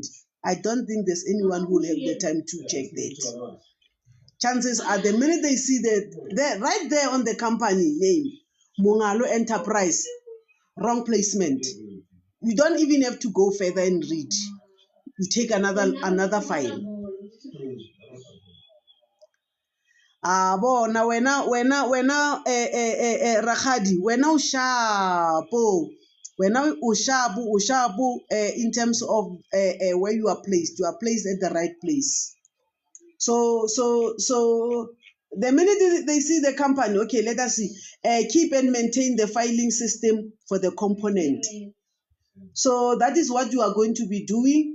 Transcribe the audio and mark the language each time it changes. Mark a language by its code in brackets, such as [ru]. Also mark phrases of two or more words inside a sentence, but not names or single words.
[en] I don't think there's anyone who will have the time to check that. Chances are the minute they see that right there on the company name, Mongalo Enterprise, wrong placement. You don't even have to go further and read. You take another file. [st] Bona wena Rakgadi, wena o sharp [en] in terms of where you are placed. You are placed at the right place. So the minute they see the company, okay, let us see, keep and maintain the filing system for the component. So that is what you are going to be doing.